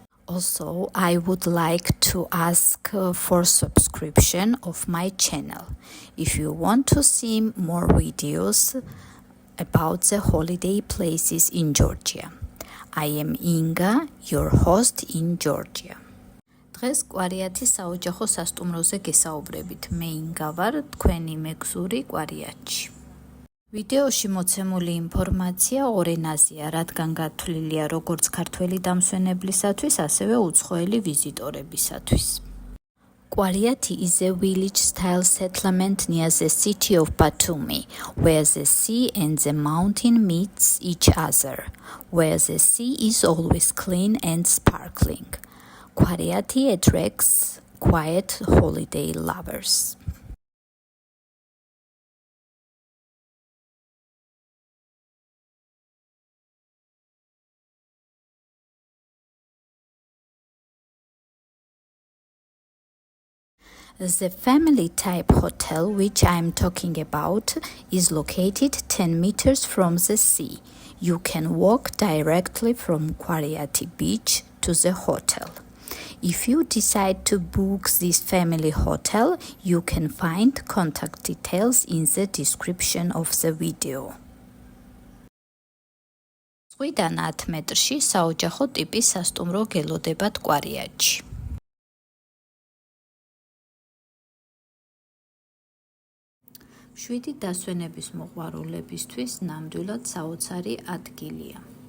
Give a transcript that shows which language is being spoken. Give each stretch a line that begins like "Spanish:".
English: Also, I would like to ask for subscription of my channel. If you want to see more videos about the holiday places in Georgia. I am Inga, your host in Georgia.
Georgian: დღეს კვარიათის საოჯახო სასტუმროზე გესაუბრებით. მე ინგა ვარ, თქვენი მეგზური კვარიათში. ვიდეოში მოცემული ინფორმაცია ორ ენაზეა, რადგან გათვლილია როგორც ქართველი დამსვენებლისათვის, ასევე უცხოელი ვიზიტორებისათვის.
English: Quariati is a village-style settlement near the city of Batumi, where the sea and the mountain meets each other, where the sea is always clean and sparkling. Quariati attracts quiet holiday lovers. The family-type hotel which I am talking about is located 10 meters from the sea. You can walk directly from Quariati Beach to the hotel. If you decide to book this family hotel, you can find contact details in the description of the video.
Georgian: 7-დან 10 მეტრში საოჯახო ტიპის სასტუმრო გელოდებათ კვარიათში. შვიდი დასვენების მოყვარულებისთვის ნამდვილად საოცარი ადგილია.